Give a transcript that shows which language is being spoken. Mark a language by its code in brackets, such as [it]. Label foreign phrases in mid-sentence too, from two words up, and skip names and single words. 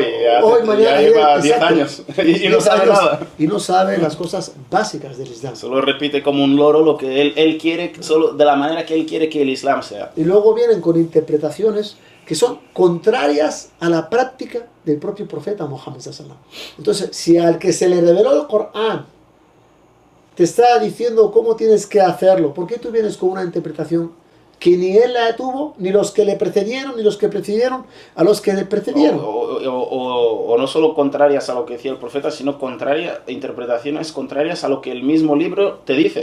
[es] mañana, ya lleva 10 exacto. años y no sabe nada. Y no sabe las cosas básicas del Islam. Solo repite como un loro lo que él quiere, solo de la manera que él quiere que el Islam sea. Y luego vienen con interpretaciones que son contrarias a la práctica del propio profeta Muhammad [ar] صلى الله عليه وسلم. [es] Entonces, si al que se le reveló el Corán te está diciendo cómo tienes que hacerlo, ¿por qué tú vienes con una interpretación que ni él la tuvo, ni los que le precedieron, ni los que precedieron a los que le precedieron? O no solo contrarias a lo que decía el profeta, sino interpretaciones contrarias a lo que el mismo libro te dice.